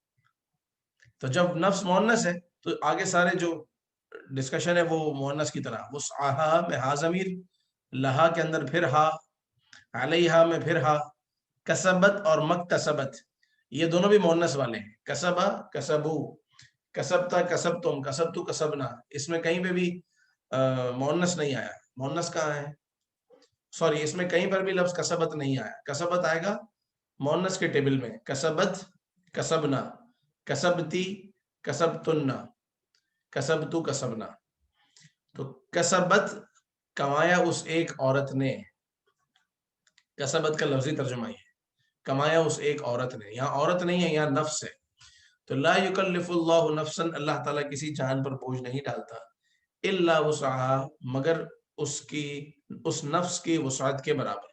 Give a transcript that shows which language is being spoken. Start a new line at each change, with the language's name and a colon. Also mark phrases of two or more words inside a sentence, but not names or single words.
Urdu: تو جب نفس مؤنث ہے تو آگے سارے جو ڈسکشن ہے وہ مؤنث کی طرح. وسعہا میں ہا ضمیر، لہا کے اندر پھر ہا، علیہا میں پھر ہا. کسبت اور مکتسبت یہ دونوں بھی مؤنث والے ہیں.
Arabic: کسبا، کسبو، کسبتا، کسبتم، کسبتو، کسبنا،
Urdu: اس میں کہیں پہ بھی مؤنث نہیں آیا. مؤنث کہاں ہے؟ سوری اس میں کہیں پر بھی لفظ کسبت نہیں آیا. کسبت آئے گا مؤنث کے ٹیبل میں.
Arabic: کسبت، کسبنا، کسبتی، کسبتن، کسبتو، کسبنا.
Urdu: تو کسبت کمایا اس ایک عورت نے. کسبت کا لفظی ترجمہ یہ کمایا اس ایک عورت نے. یہاں عورت نہیں ہے، یہاں نفس ہے. تو
Arabic: لا یکلف اللہ نفسا،
Urdu: اللہ تعالیٰ کسی جان پر بوجھ نہیں ڈالتا،
Arabic: الا وسعها،
Urdu: مگر اس نفس کی وسعت کے برابر.